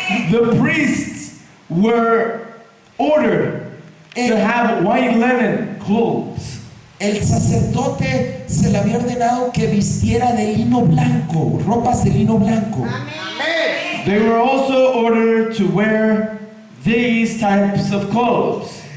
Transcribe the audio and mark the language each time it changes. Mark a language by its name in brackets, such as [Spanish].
[English] The priests were ordered to have white linen clothes. [Spanish] El sacerdote se le había ordenado que vistiera de lino blanco, ropas de lino blanco. [English] They were also ordered to wear these types of clothes.